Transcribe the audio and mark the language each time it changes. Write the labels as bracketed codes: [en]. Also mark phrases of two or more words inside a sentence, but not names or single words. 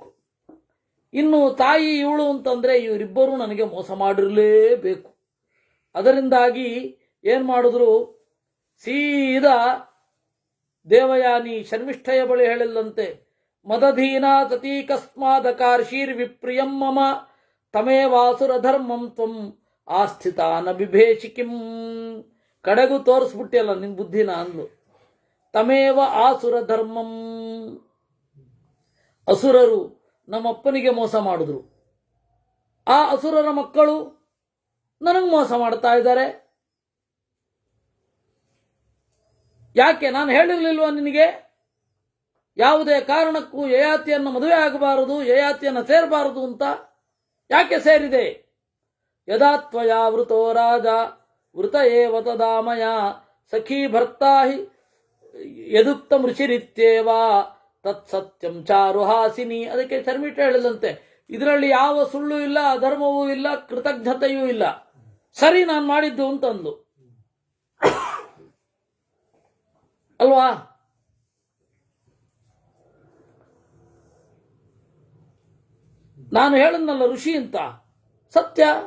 [kn] ಇನ್ನು ತಾಯಿ ಇವಳು ಅಂತಂದ್ರೆ ಇವರಿಬ್ಬರು ನನಗೆ ಮೋಸ ಮಾಡಿರಲೇಬೇಕು. ಅದರಿಂದಾಗಿ ಏನು ಮಾಡಿದ್ರು, ಸೀದಾ ದೇವಯಾನಿ ಶರ್ಮಿಷ್ಠೆಯ ಬಳಿ ಹೇಳಿಲ್ಲಂತೆ, [sa] ಮದಧೀನಾ ಸತೀ ಕಸ್ಮಾದಕಾರ್ಷೀರ್ ವಿಪ್ರಿಯಂ ಮಮ ತಮೇವಾಸುರ ಧರ್ಮಂ ತ್ವಂ ಆಸ್ಥಿತಾನ ಬಿಭೇಷಿಕಿಂ. [kn] ಕಡೆಗೂ ತೋರಿಸ್ಬಿಟ್ಟಿಯಲ್ಲ ನಿನ್ ಬುದ್ಧಿನ ಅಂದ್ಲು. [sa] ತಮೇವ ಆಸುರ ಧರ್ಮಂ. [kn] ಅಸುರರು ನಮ್ಮಪ್ಪನಿಗೆ ಮೋಸ ಮಾಡಿದ್ರು. ಆ ಅಸುರರ ಮಕ್ಕಳು ನನಗೆ ಮೋಸ ಮಾಡ್ತಾ ಇದ್ದಾರೆ. ಯಾಕೆ ನಾನು ಹೇಳಿರ್ಲಿಲ್ವಾ ನಿನಗೆ? ಯಾವುದೇ ಕಾರಣಕ್ಕೂ ಯಯಾತಿಯನ್ನು ಮದುವೆ ಆಗಬಾರದು, ಯಯಾತಿಯನ್ನು ಸೇರಬಾರದು ಅಂತ. ಯಾಕೆ ಸೇರಿದೆ? [sa] ಯದಾ ತ್ವಯಾ ವೃತೋ ರಾಜ ವೃತ ಏವ ತದಾ ಮಯಾ ಸಖೀ ಭರ್ತಾ ಹಿ ಯದುಕ್ತಂ ಋಷಿರಿತ್ಯೇವ ತತ್ಸತ್ಯಂ ಚಾರುಹಾಸಿನಿ. [kn] ಅದಕ್ಕೆ ಶರ್ಮಿಷ್ಠ ಹೇಳಿದಂತೆ, ಇದರಲ್ಲಿ ಯಾವ ಸುಳ್ಳು ಇಲ್ಲ, ಅಧರ್ಮವೂ ಇಲ್ಲ, ಕೃತಜ್ಞತೆಯೂ ಇಲ್ಲ, ಸರಿ ನಾನು ಮಾಡಿದ್ದು ಅಂತಂದು. ಅಲ್ವಾ? ನಾನು ಹೇಳಿದ್ನಲ್ಲ ಋಷಿ ಅಂತ, ಸತ್ಯ.